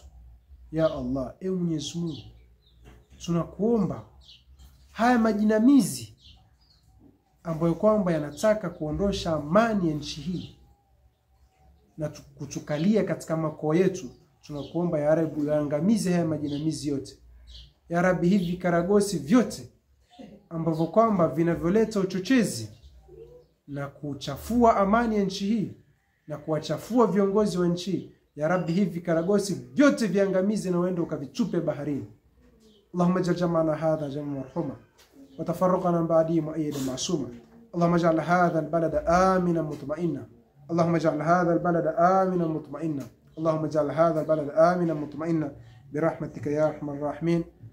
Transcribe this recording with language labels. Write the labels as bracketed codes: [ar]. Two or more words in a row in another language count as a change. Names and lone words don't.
[ar] يا الله, [sw] Mwenyezi Mungu, tunakuomba haya majinamizi ambayo kwamba yanataka kuondosha amani ya nchi hii na kutukalia katika makoo yetu, tunakuomba [ar] يا رب [sw] uangamize haya majinamizi yote. [ar] يا رب, [sw] hivi karagosi vyote ambavyo kwamba vinavyoleta uchochezi na kuchafua amani ya nchi hii na kuwachafua viongozi wa nchi, [ar] يا رب, [sw] hivi karagosi vyote viangamize na uende ukavitupe baharini. [ar] اللهم اجعل جمعنا هذا جمعا مرحوما وتفرقنا بعدي مؤيدا معصوما. اللهم اجعل هذا البلد آمنا مطمئنا. اللهم اجعل هذا البلد آمنا مطمئنا. اللهم اجعل هذا البلد آمنا مطمئنا برحمتك يا أرحم الراحمين.